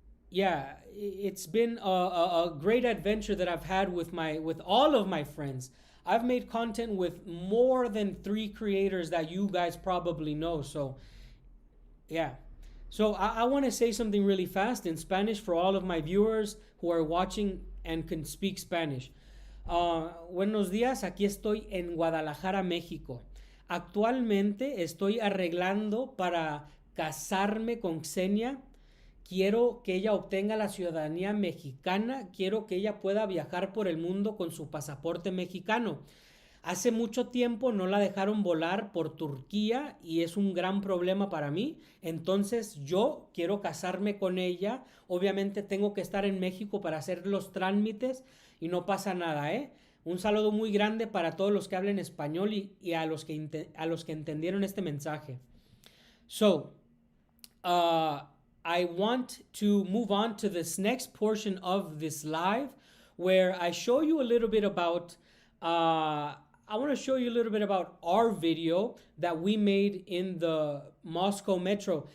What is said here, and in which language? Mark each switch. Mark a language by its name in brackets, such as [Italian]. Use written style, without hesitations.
[English] Yeah, it's been a great adventure that I've had with all of my friends. I've made content with more than 3 creators that you guys probably know. So, yeah. So I want to say something really fast in Spanish for all of my viewers who are watching and can speak Spanish. [Spanish] Buenos días, aquí estoy en Guadalajara, México. Actualmente estoy arreglando para casarme con Ksenia. Quiero que ella obtenga la ciudadanía mexicana. Quiero que ella pueda viajar por el mundo con su pasaporte mexicano. Hace mucho tiempo no la dejaron volar por Turquía y es un gran problema para mí. Entonces yo quiero casarme con ella. Obviamente tengo que estar en México para hacer los trámites y no pasa nada, ¿eh? Un saludo muy grande para todos los que hablen español y a los que entendieron este mensaje. [English] So, I want to move on to this next portion of this live where I show you a little bit about, I want to show you a little bit about our video that we made in the Moscow metro.